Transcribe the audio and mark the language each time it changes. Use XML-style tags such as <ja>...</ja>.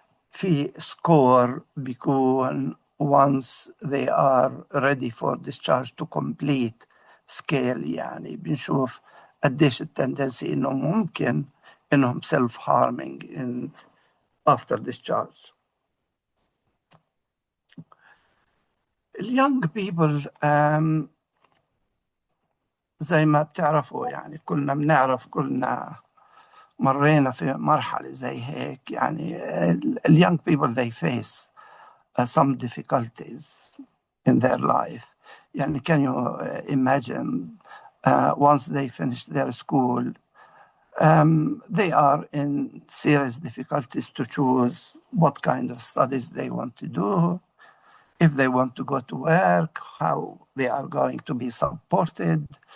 <ar>في سكور بيكون</ar> <en>once they are ready for discharge to complete</en> <ar>سكيل، يعني بنشوف قديش التندنسي إنهم ممكن إنهم</ar> <en>self harming in after discharge.</en> <ar>اليونج بيبل زي ما بتعرفوا، يعني كلنا بنعرف، كلنا مرينا في مرحلة زي هيك. يعني اليونج بيبل</ar> <en>they face some difficulties in their life. يعني can you imagine once they finish their school, they are in serious difficulties to choose what kind of studies they want to do, if they want to go to work, how they are going to be supported.</en>